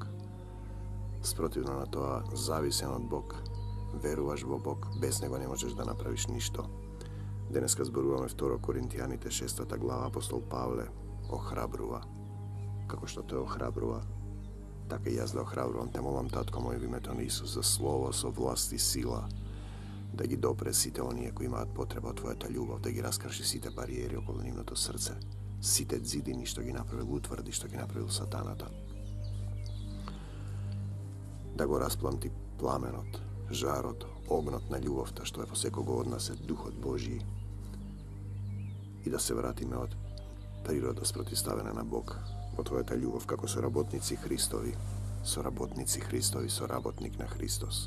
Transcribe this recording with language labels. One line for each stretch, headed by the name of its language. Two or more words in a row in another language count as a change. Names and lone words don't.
Macedonian: Спротивно на то, зависен од Бог, веруваш во Бог, без него не можеш да направиш ништо. Денеска зборуваме 2 Коринтијаните 6. глава, апостол Павле охрабрува. Како што те охрабрува, така и јас да охрабрувам те молам, Татко мој, в името на Исус, за слово со власт и сила, да ги допре сите оние кои имаат потреба од твојата љубов, да ги раскрши сите бариери околу нивното срце, сите зидини што ги направил утврди, што ги направил сатаната. Да го распланти пламенот, жарот, огнот на љубовта, што е во секого од нас е Духот Божји, и да се вратиме од природа спротиставена на Бог, во твојата љубов како соработници Христови, соработник на Христос.